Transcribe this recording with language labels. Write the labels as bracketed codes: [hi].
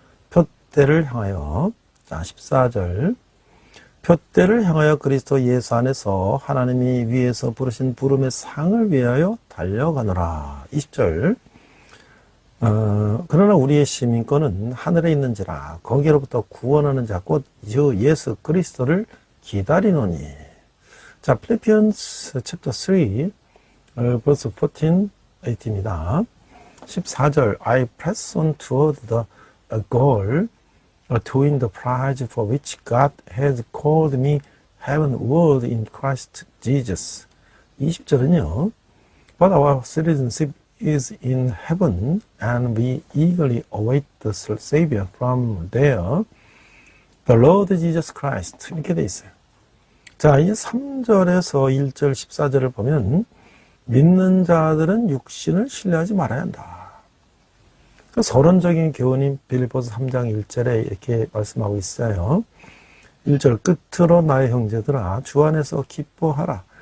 [ko] 표대를 향하여, 자, 14절. 표대를 향하여 그리스도 예수 안에서 하나님이 위에서 부르신 부름의 상을 위하여 달려가노라. 20절. 그러나 우리의 시민권은 하늘에 있는지라 거기로부터 구원하는 자 곧 예수 그리스도를 기다리노니. 자, [en] Philippians chapter 3 verse 14, [ko] 18입니다. 14절 [en] I press on toward the goal to win the prize for which God has called me heavenward in Christ Jesus. [ko] 20절은요 [en] But our citizenship is in heaven, and we eagerly await the Savior from there, the Lord Jesus Christ. [ko] 이렇게 돼 있어요. 자, 이 3절에서 1절, 14절을 보면 믿는 자들은 육신을 신뢰하지 말아야 한다. 그 서론적인 교훈인 빌립보서 3장 1절에 이렇게 말씀하고 있어요. 1절 끝으로 나의 형제들아 주 안에서 기뻐하라.